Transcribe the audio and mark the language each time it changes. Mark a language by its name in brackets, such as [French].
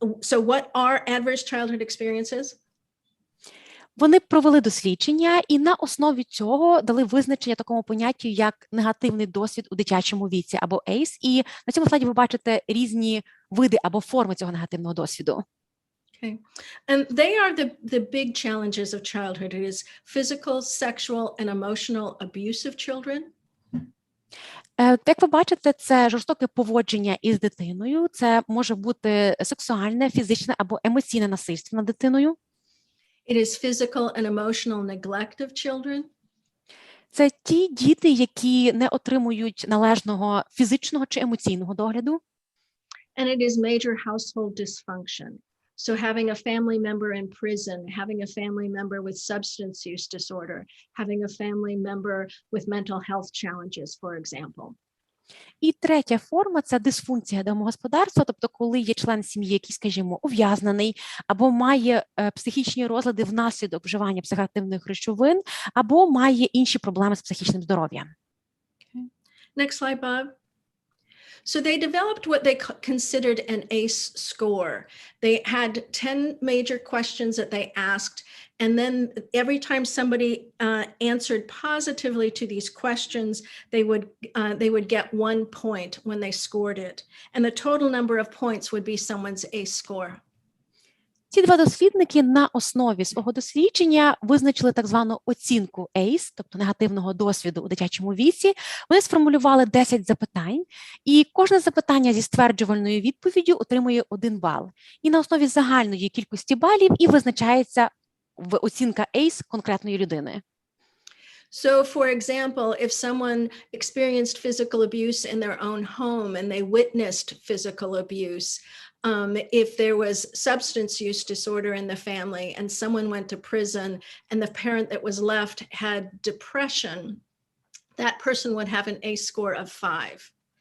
[English] So what are adverse childhood experiences? [Ukrainian] Вони провели дослідження і на основі цього дали визначення такому поняттю, як негативний досвід у дитячому віці, або ACE. І на цьому слайді ви бачите різні види або форми цього негативного досвіду. [English] Okay. And they are the big challenges of childhood. It is physical, sexual, and emotional abuse of children. [Ukrainian] Як ви бачите, це жорстоке поводження із дитиною, це може бути сексуальне, фізичне або емоційне насильство над дитиною. [English] It is physical and emotional neglect of children. [Ukrainian] Це ті діти, які не отримують належного фізичного чи емоційного догляду. [English] And it is major household dysfunction. So having a family member in prison, having a family member with substance use disorder, having a family member with mental health challenges, for example. [Ukrainian] І третя форма – це дисфункція домогосподарства, тобто коли є член сім'ї, який, скажімо, ув'язнений, або має психічні розлади внаслідок вживання психоактивних речовин, або має інші проблеми з психічним здоров'ям. [English] Next slide, Bob. So they developed what they considered an ACE score. They had 10 major questions that they asked, and then every time somebody answered positively to these questions, they would get 1 point when they scored it, and the total number of points would be someone's ACE score. [Ukrainian] Ці два дослідники на основі свого дослідження визначили так звану оцінку ACE, тобто негативного досвіду у дитячому віці. Вони сформулювали 10 запитань, і кожне запитання зі стверджувальною відповіддю отримує 1 бал. І на основі загальної кількості балів і визначається оцінка ACE конкретної людини. [English] So, for example, if someone experienced physical abuse in their own home and they witnessed physical abuse, if there was substance use disorder in the family and someone went to prison and the parent that was left had depression, that person would have an ACE score of 5.